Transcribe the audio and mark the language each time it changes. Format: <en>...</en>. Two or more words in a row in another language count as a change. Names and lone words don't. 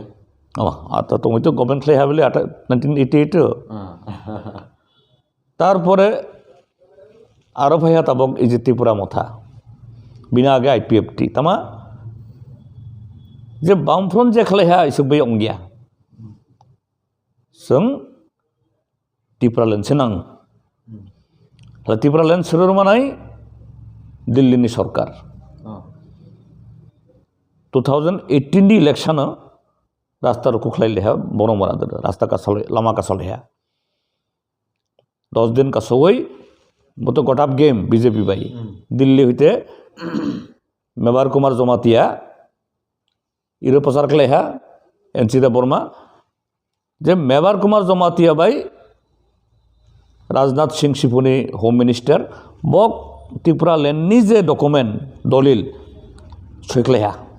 <trp>आता तो गभर्नमेंट खालाय हाबले 1988 तारपरे आरो भाया ताबक इजे त्रिपुरा मथा बिना आगे आईपीएफटी तामा जे बामफ्रन जे खालाय हा इसो बै अंगिया जों त्रिपुरा लेनसे नां त्रिपुरा लेन सोर मानाय दिल्लीनि सरकार 2018 नि इलेक्शन रास्ता रुकु खलायलेहा बरमरा दर रास्ता का सले लामा का सलेहा 10 दिन का सोई मतो गटाप गेम बीजेपी बाई दिल्ली होते मेवार कुमार जमातिया इरो प्रचार खलायहा एनसीदा बर्मा जे मेवार कुमार जमातिया बाई राजनाथ सिंह सिफुनि</trp> <en>home minister</en> <trp>बक त्रिपुरा लेननि जे डकुमेन्ट दलिल सैख्लायहा</trp>